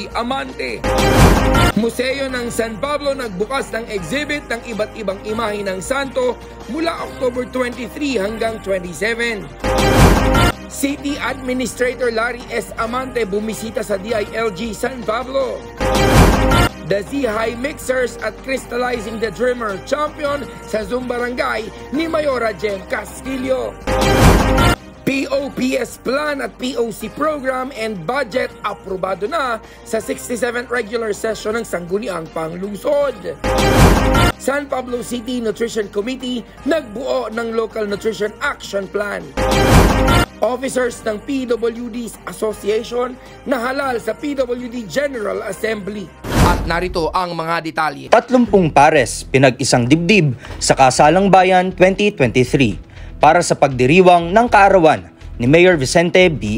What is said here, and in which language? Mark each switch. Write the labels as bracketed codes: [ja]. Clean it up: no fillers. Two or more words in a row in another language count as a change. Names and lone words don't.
[tl] Amante. Museo ng San Pablo nagbukas ng exhibit ng iba't ibang imahe ng santo mula October 23 hanggang 27. City Administrator Larry S. Amante bumisita sa DILG San Pablo. The Z-High Mixers at Crystallizing the Dreamer champion sa Zumbarangay ni Mayora Jem Castillo. POPS plan at POC [en] program and budget [tl] aprobado na sa 67th [en] regular session [tl] ng Sangguniang Panglungsod. San Pablo City Nutrition Committee nagbuo ng Local Nutrition Action Plan. Officers ng PWD's Association nahalal sa PWD General Assembly. At narito ang mga detalye. 30 pares pinag-isang dibdib sa Kasalang Bayan 2023 para sa pagdiriwang ng kaarawan ni Mayor Vicente B.